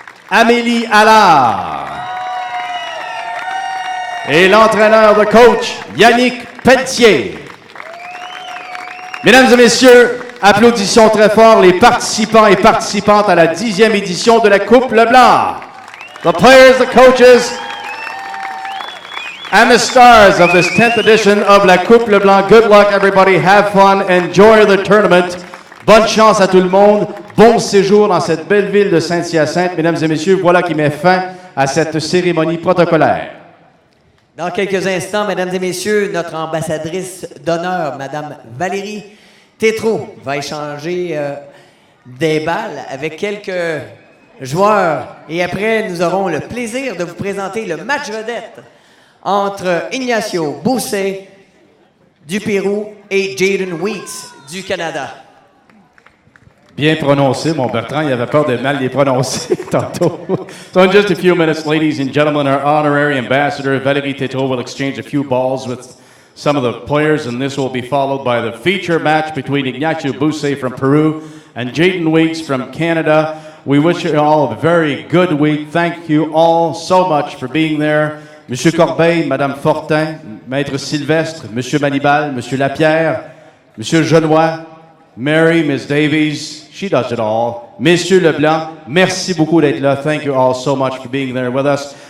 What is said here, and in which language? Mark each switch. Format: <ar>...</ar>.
<fr>Amélie Allard. Et l'entraîneur,</fr> <en>the coach,</en> <fr>Yannick Pelletier. Mesdames et messieurs, applaudissons très fort les participants et participantes à la 10e édition de la Coupe Leblanc.</fr> <en>The players, the coaches, and the stars of this 10th edition of la Coupe Leblanc. Good luck, everybody. Have fun. Enjoy the tournament.</en> <fr>Bonne chance à tout le monde. Bon séjour dans cette belle ville de Saint-Hyacinthe. Mesdames et messieurs, voilà qui met fin à cette cérémonie protocolaire. Dans quelques instants, mesdames et messieurs, notre ambassadrice d'honneur, Madame Valérie Tétrault, va échanger des balles avec quelques joueurs. Et après, nous aurons le plaisir de vous présenter le match vedette entre Ignacio Buse du Pérou et Jaden Weeks du Canada. Bien prononcé, mon Bertrand. Il avait peur de mal les prononcer tantôt.</fr> <en>So in just a few minutes, ladies and gentlemen, our honorary ambassador, Valérie Tétrault, will exchange a few balls with some of the players, and this will be followed by the feature match between Ignacio Buse from Peru and Jaden Weeks from Canada. We wish you all a very good week. Thank you all so much for being there.</en> <fr>Monsieur Corbeil, Madame Fortin, Maître Sylvestre, Monsieur Manibal, Monsieur Lapierre, Monsieur Genois, Mary, Miss Davies,</fr> <en>she does it all.</en> <fr>Monsieur Leblanc, merci beaucoup d'être là.</fr> <en>Thank you all so much for being there with us.</en>